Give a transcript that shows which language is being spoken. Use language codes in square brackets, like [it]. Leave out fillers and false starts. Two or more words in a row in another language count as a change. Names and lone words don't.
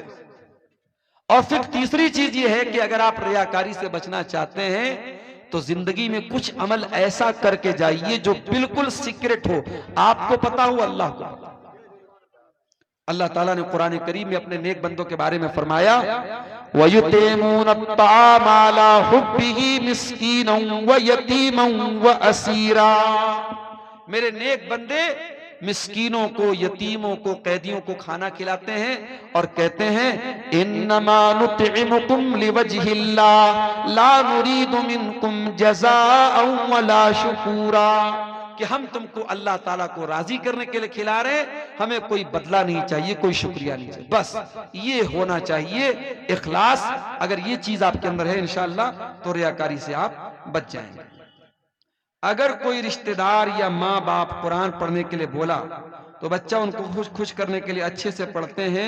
[hi] और फिर तीसरी चीज ये है कि अगर आप रियाकारी से बचना चाहते हैं तो जिंदगी में कुछ अमल ऐसा करके जाइए जो बिल्कुल सीक्रेट हो, आपको पता हो, अल्लाह को। अल्लाह ताला ने कुरान करीम में अपने नेक बंदों के बारे में फरमाया, [ar] ويطعمون الطعام على حبه مسكينا ويتيما وأسيرا. [hi] मेरे नेक बंदे मिस्कीनों को, यतीमों को, कैदियों को खाना खिलाते हैं और कहते हैं [ar] إنما نطعمكم لوجه الله لا نريد منكم جزاء ولا شكورا, [hi] कि हम तुमको अल्लाह ताला को राजी करने के लिए खिला रहे हैं, हमें कोई बदला नहीं चाहिए, कोई शुक्रिया नहीं चाहिए, बस ये होना चाहिए इखलास। अगर ये चीज आपके अंदर है इंशाअल्लाह तो रियाकारी से आप बच जाएंगे। अगर कोई रिश्तेदार या माँ बाप कुरान पढ़ने के लिए बोला तो बच्चा उनको खुश करने के लिए अच्छे से पढ़ते हैं।